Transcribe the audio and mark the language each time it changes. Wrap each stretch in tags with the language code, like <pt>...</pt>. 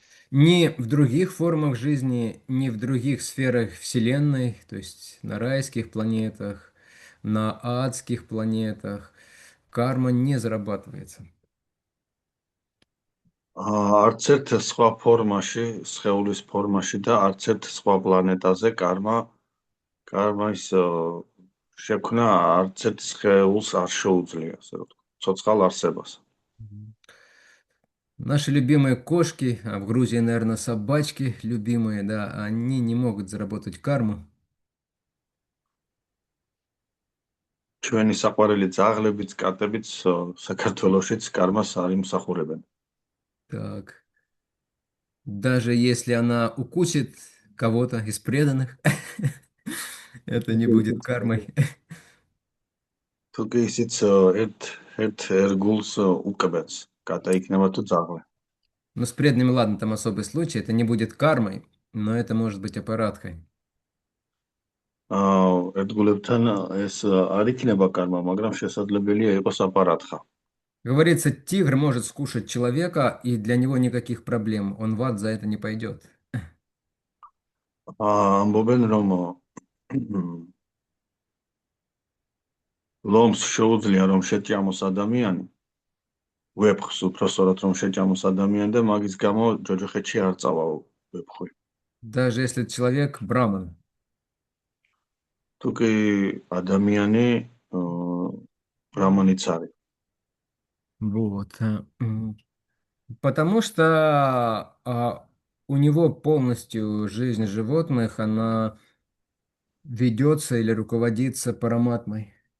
<ru>Ни в других формах жизни, ни в других сферах Вселенной, то есть на райских планетах, на адских планетах, карма не зарабатывается.</ru> <ka>არც ერთ სხვა ფორმაში, სხეულის ფორმაში და არც ერთ სხვა პლანეტაზე კარმის შექმნა არც ერთ სხეულს არ შეუძლია, ასე რომ ვთქვათ, ცოცხალ არსებას. Мгм.</ka> <ru>Наши любимые кошки, а в Грузии, наверное, собачки любимые, да, они не могут заработать карму.</ru> <ka>ჩვენი საყვარელი ძაღლებიც, კატებიც საქართველოშიც კარმას არ იმსახურებენ.</ka> <ru>Так. Даже если она укусит кого-то из преданных, это не будет кармой.</ru> <ka>თუ კი ისიც ერთ ერგულს უკბენს, კატა იქნება თუ ძაღლი.</ka> <ru>Но с преданными, ладно, там особый случай, это не будет кармой, но это может быть аппараткой.</ru> <ka>ერთგულებთან ეს არ იქნება კარმა, მაგრამ შესაძლებელია იყოს აპარატხა.</ka> <ru>Говорится, тигр может скушать человека, и для него никаких проблем. Он в ад за это не пойдет.</ru> <ka>ამბობენ რომ ლომს შეუძლია რომ შეჭამოს ადამიანი, ვეფხს უფრო სწორად რომ შეჭამოს ადამიანი და მაგის გამო ჯოჯოხეთში არ წავა ვეფხვი.</ka> <ru>Даже если человек браман.</ru> <ka>თუ კი ადამიანი ბრამანიც არის.</ka> <ru>Вот. Потому что у него полностью жизнь животных, она ведется или руководится параматмой.</ru>